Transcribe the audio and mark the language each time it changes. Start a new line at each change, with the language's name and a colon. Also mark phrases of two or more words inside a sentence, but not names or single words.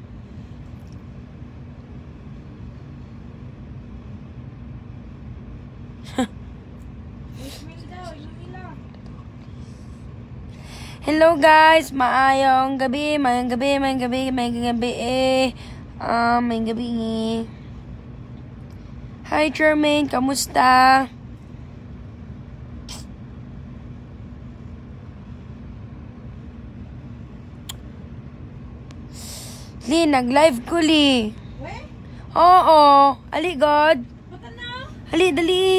English: Hello guys,
Hiligaynon: maayong gabi, mayong gabi. Mayong gabi. Hi Jermaine, kamusta? Li, nag-live ko li. Oo, ali God. Ali, dali.